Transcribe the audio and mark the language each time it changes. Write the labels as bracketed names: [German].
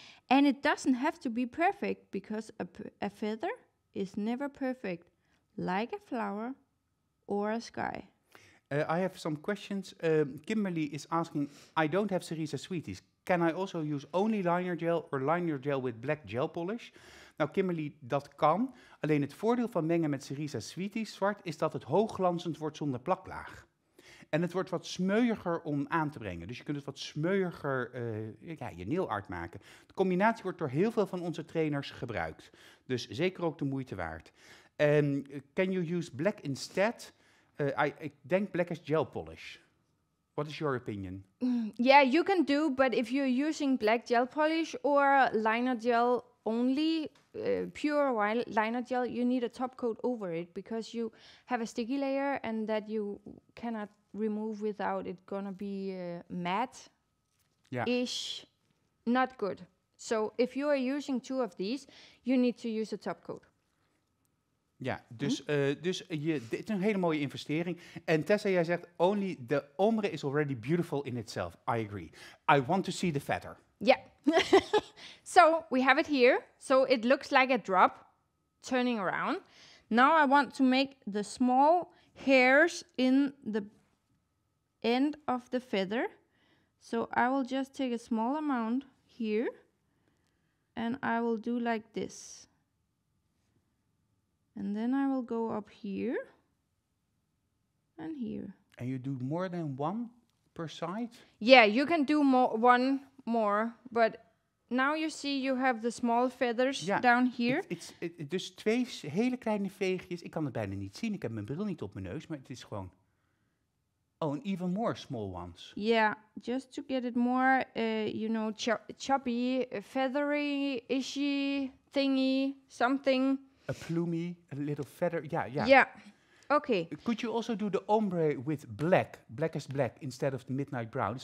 [English] And it doesn't have to be perfect, because a feather is never perfect, like a flower or a sky. I have some questions. Kimberly is asking, I don't have Cerisa Sweeties. Can I also use only liner gel or liner gel with black gel polish? [Dutch] Nou, Kimberly, dat kan. Alleen het voordeel van mengen met Cerisa Sweeties zwart is dat het hoogglanzend wordt zonder plaklaag. En het wordt wat smeuiger om aan te brengen. Dus je kunt het wat smeuiger je nailart maken. De combinatie wordt door heel veel van onze trainers gebruikt. Dus zeker ook de moeite waard. [English] Can you use black instead? [Dutch] Ik denk [English] black as gel polish. What is your opinion? Yeah, you can do, but if you're using black gel polish or liner gel only, pure liner gel, you need a top coat over it, because you have a sticky layer and that you cannot remove without it gonna be matte-ish. Not good. So if you are using two of these, you need to use a top coat. [Dutch] Ja, dus dit is een hele mooie investering. En Tessa, jij zegt, [English] only the ombre is already beautiful in itself. I agree. I want to see the feather. Yeah. So we have it here. So it looks like a drop turning around. Now I want to make the small hairs in the end of the feather. So I will just take a small amount here. And I will do like this. And then I will go up here and here. And you do more than one per side? Yeah, you can do one more, but now you see you have the small feathers down here. [Dutch] Dus twee hele kleine veegjes. Ik kan het bijna niet zien. Ik heb mijn bril niet op mijn neus, maar het is gewoon... [English] Oh, and even more small ones. Yeah, just to get it more, choppy, feathery, ishy, thingy, something. A plumey, a little feather. Yeah. Okay. Could you also do the ombre with black as black, instead of the midnight brown?